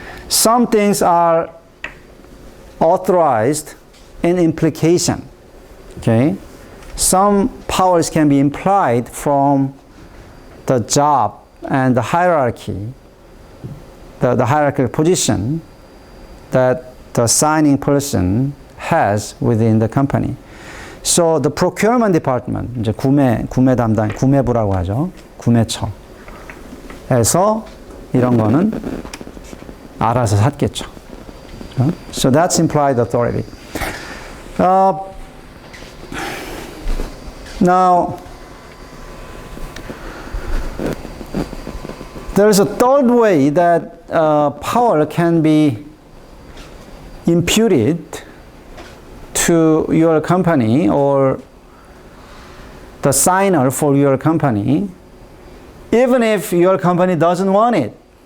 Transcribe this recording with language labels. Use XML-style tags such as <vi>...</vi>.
<en>Some things are authorized in implication. Okay? Some powers can be implied from the job and the hierarchy, the hierarchical position that the signing person has within the company. So the procurement department,</en> <ko>이제 구매 담당, 구매부라고 하죠. 구매처에서 이런 거는 알아서 샀겠죠.</ko> <en>So that's implied authority. Now, there is a third way that power can be imputed to your company or the signer for your company, even if your company doesn't want it.</en>